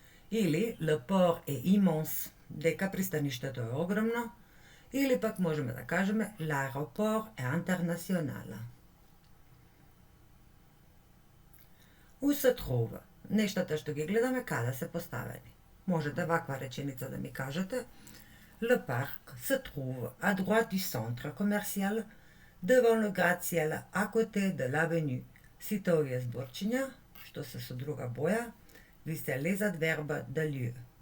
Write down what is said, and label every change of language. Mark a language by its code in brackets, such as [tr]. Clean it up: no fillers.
[mk] Или [fr] le port est immense, [mk] дека пристаништето е огромно. Или пак можеме да кажеме [fr] l'aéroport est international. Où se trouve? [mk] Нештата што ги гледаме каде се поставени. Може да ваква реченица да ми кажете. [fr] Le parc se trouve à droite du centre commercial, devant le gratte-ciel, à côté de l'avenue. [mk] Сите овие зборчиња, што се со друга боја, ви се лезат верба de lieu.